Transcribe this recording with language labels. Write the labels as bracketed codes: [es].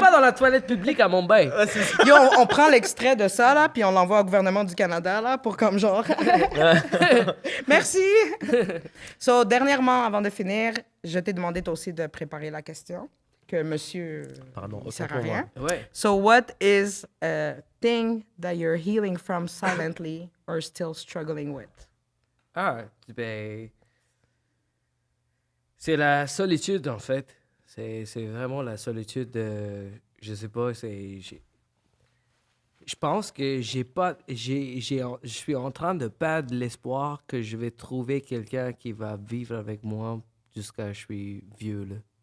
[fr] pas dans la toilette publique à Mumbai. Ouais, c'est ça. Yo, on prend l'extrait de ça, là, puis on l'envoie au gouvernement du Canada, là, pour comme genre... Merci! So, dernièrement, avant de finir, je t'ai demandé toi aussi de préparer la question, que monsieur... Pardon, il autant sert à pour moi. rien. Ouais. [en] So, what is a thing that you're healing from silently or still struggling with? [fr] Ah, ben. C'est la solitude, en fait. C'est vraiment la solitude. Je sais pas, je pense que je suis en train de perdre l'espoir que je vais trouver quelqu'un qui va vivre avec moi jusqu'à ce que je suis vieux, là.